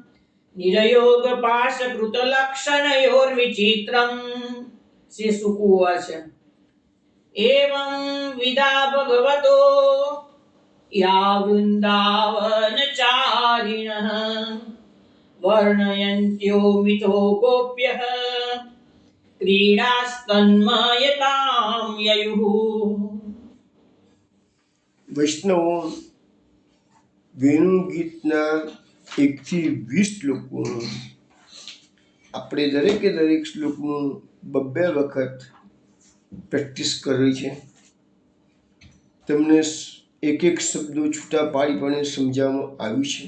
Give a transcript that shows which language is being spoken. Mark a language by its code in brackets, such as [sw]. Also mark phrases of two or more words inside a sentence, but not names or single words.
[sa] निरयोगपाशकृतलक्षणयोर्विचित्रम् श्रीशुक उवाच एवं विदा भगवतो या वृन्दावनचारिणः वर्णयन्त्यो मिथो गोप्यः क्रीडास्तन्मयतां ययुः। [gu] વૈષ્ણવો વેણુ ગીતના 1 થી 20 શ્લોકોનું આપણે દરેકે દરેક શ્લોકનું 2 વખત પ્રેક્ટિસ કરી છે. તમને એક એક શબ્દો છૂટા પાડી પણ સમજાવવામાં આવ્યું છે.